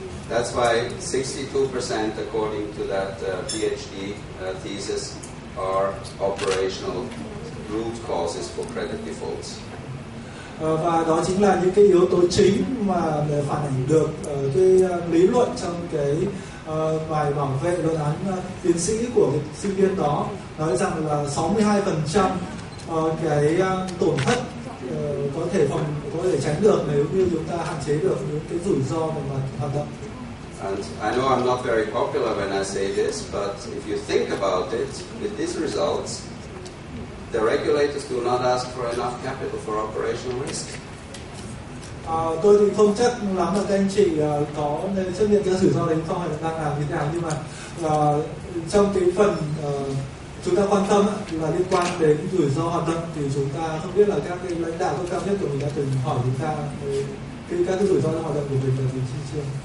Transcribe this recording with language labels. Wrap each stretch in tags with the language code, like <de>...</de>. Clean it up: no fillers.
<en>That's why 62%, according to that PhD thesis, are operational root causes for credit defaults.</en> <vi>Và đó chính là những cái yếu tố chính mà phản ảnh được cái lý luận trong cái bài bảo vệ luận án tiến sĩ của cái sinh viên đó, nói rằng là 62% cái tổn thất có thể tránh được nếu như chúng ta hạn chế được những cái rủi ro về mặt hoạt động.</vi> <en>And I know I'm not very popular when I say this, but if you think about it, with these results, the regulators do not ask for enough capital for operational risk.</en> <vi>Tôi thì không chắc lắm là các anh chị có nên chấp nhận cái rủi ro đấy không, hay là đang làm như thế nào, nhưng mà trong cái phần chúng ta quan tâm là liên quan đến rủi ro hoạt động thì chúng ta không biết là các cái lãnh đạo cấp cao nhất của mình đã từng hỏi chúng ta các cái rủi ro trong hoạt động của mình là gì chưa.</vi>